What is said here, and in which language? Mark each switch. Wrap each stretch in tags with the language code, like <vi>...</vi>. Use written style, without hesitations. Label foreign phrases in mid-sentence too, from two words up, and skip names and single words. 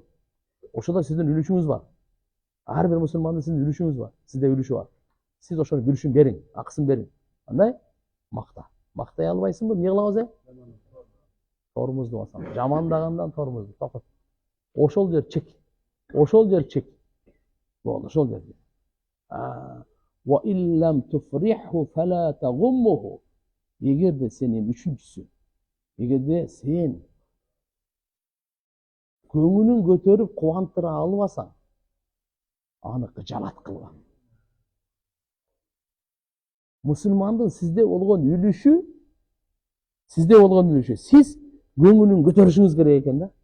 <ky>Ошода сиздин үлүшүңүз бар. Ар бир мусулмандын сиздин үлүшүңүз бар. Сизде үлүшү бар. Сиз ошонун үлүшүн бериң, акысын бериң. Андай? Мактай албайсыңбы? Не кылабыз? Тормозду басам. Жамандагандан тормозду. Токтот. Ошол жер чек. Ошол жер чек. Болду, ошол жерде.</ky> <ar>وَإِلَّمْ تُفْرِحْهُ فَلَا تَغُمُّهُ.</ar> <ky>Эгерде сенин үчүнчүсү, эгерде сен көңүлүн көтөрүп кубантыра албасаң, аны кыжалат кылба. Мусулмандын сизде болгон үлүшү, сиз көңүлүн көтөрүшүңүз керек экен да.</ky>